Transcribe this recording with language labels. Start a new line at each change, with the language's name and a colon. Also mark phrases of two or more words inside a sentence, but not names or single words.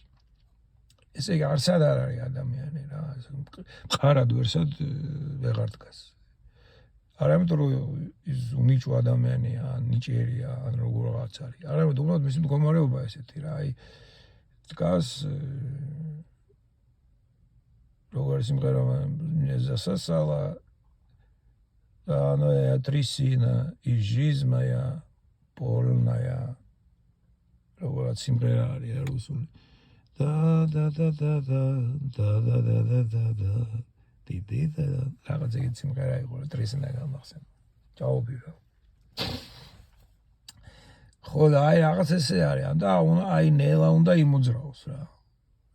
Georgian: ესე იგი არსად არ არის ადამიანი რა, მყარად ვერსად ვეღარ დგას. არამედ რომ ის უნიჭო ადამიანია, ნიჭიერია, ან როგორღაც არის. არამედ უბრალოდ მისი მდგომარეობა ესეთი რა, აი დგას როგორ სიმღერა
Russian: засосала она трясина и жизнь моя полная.
Georgian: Როგორ სიმღერა არის რუსული. რაღაც ეგეთი სიმღერა იყო, ტრისინა გამახსენდა. ჩაობირო. ხო და აი რაღაც ესე არის და აი ნელა უნდა იმოძრაოს რა.